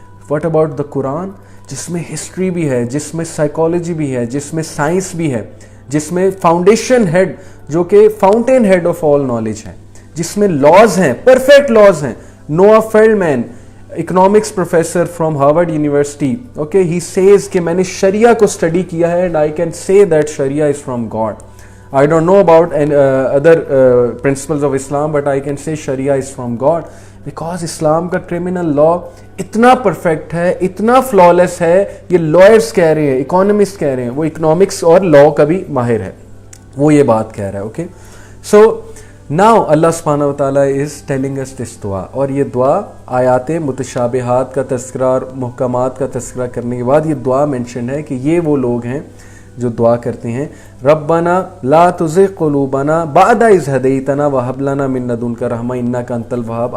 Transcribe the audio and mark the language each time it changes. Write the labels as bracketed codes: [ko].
[ur] What about the قرآن, جس میں history بھی ہے, جس میں سائیکالوجی بھی ہے, جس میں سائنس بھی ہے, جس میں فاؤنڈیشن ہیڈ جو کہ fountain head of all knowledge ہے, جس میں لاز ہیں, پرفیکٹ لاز ہیں. نوآ فیلڈمین, economics professor from Harvard university, okay, he Cs کہ میں نے شریعہ کو اسٹڈی کیا ہے [en] And I can say that شریعہ is from God. I don't know about other principles of Islam, but I can say Sharia is from God because Islam کا criminal law اتنا perfect ہے, اتنا flawless ہے. [ur] یہ lawyers کہہ رہے ہیں, economists کہہ رہے ہیں, وہ economics اور law کا بھی ماہر ہے, وہ یہ بات کہہ رہا ہے, اوکے. [en] So now [ur] اللہ سبحانہ و تعالیٰ [en] is telling us this [ur] دعا, اور یہ دعا آیات متشابہات کا تذکرہ اور محکمات کا تذکرہ کرنے کے بعد یہ دعا مینشن ہے کہ یہ وہ لوگ ہیں جو دعا کرتے ہیں [ar] ربنا لا تزغ قلوبنا بعد اذ ہدیتنا وہب لنا من لدنک رحمہ انک انت الوہاب.